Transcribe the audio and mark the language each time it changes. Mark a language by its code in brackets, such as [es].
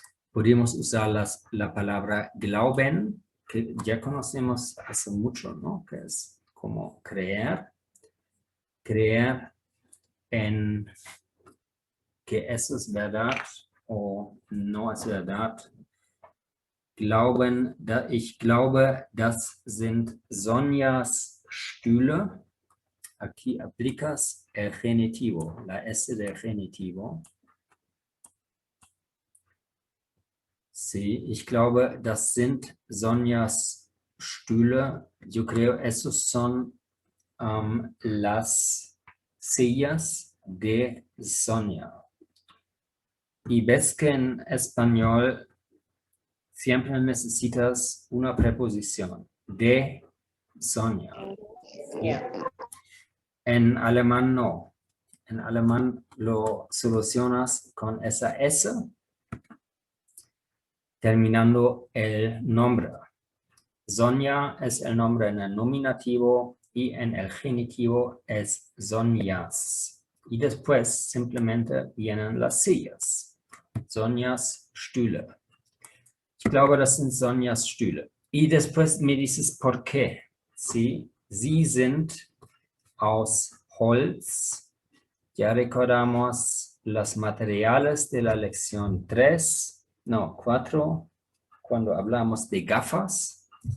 [es] Podemos usar la palabra glauben, que ya conocemos hace mucho, ¿no? Que es como creer. Creer en que eso es verdad o no es verdad. [de] Glauben, ich glaube, das sind Sonjas Stühle. [es] Aquí aplicas el genitivo, la S del genitivo. [de] Sí, ich glaube, das sind Sonjas Stühle. [es] Yo creo esos son las sillas de Sonja. Y ves que en español siempre necesitas una preposición de Sonja. [en] Yeah. [es] En alemán no. En alemán lo solucionas con esa S terminando el nombre. Sonja es el nombre en el nominativo y en el genitivo es Sonjas. Y después simplemente vienen las sillas. [de] Sonjas Stühle. Ich glaube, das sind Sonjas Stühle. [es] Y después me dices por qué. ¿Sí? [de] Sie sind aus Holz. [es] Ya recordamos los materiales de la lección 4, cuando hablamos de gafas.